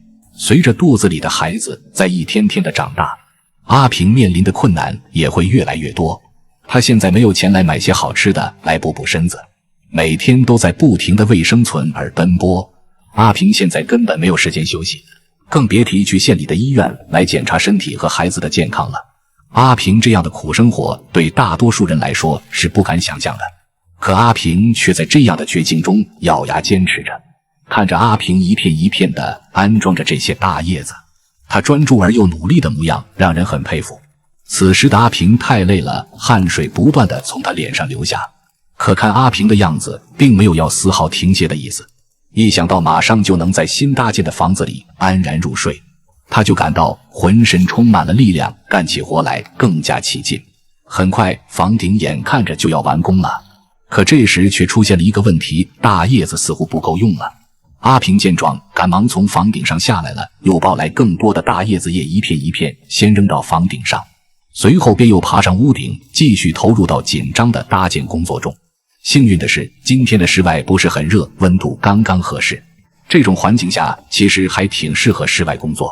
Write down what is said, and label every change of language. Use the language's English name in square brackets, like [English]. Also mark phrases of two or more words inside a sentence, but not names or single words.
[Chinese] 隨着肚子裡的孩子在一天天的長大，阿平面臨的困難也會越來越多。他現在沒有錢來買些好吃的來補補身子，每天都在不停地為生存而奔波。阿平現在根本沒有時間休息，更別提去縣裡的醫院來檢查身體和孩子的健康了。阿平這樣的苦生活對大多數人來說是不敢想象的，可阿平卻在這樣的絕境中咬牙堅持着。看着阿平一片一片地安裝着這些大葉子，他專注而又努力的模樣讓人很佩服。此時的阿平太累了，汗水不斷地從他臉上流下，可看阿平的樣子並沒有要絲毫停歇的意思。一想到馬上就能在新搭建的房子裡安然入睡，他就感到渾身充滿了力量，幹起活來更加起勁。很快房頂眼看着就要完工了，可這時卻出現了一個問題，大葉子似乎不夠用了。阿平見狀，趕忙從房頂上下來了，又抱来更多的大葉子叶，一片一片先扔到房頂上，隨後便又爬上屋頂，繼續投入到緊張的搭建工作中。幸運的是，今天的室外不是很熱，溫度剛剛合適，這種環境下其實還挺適合室外工作。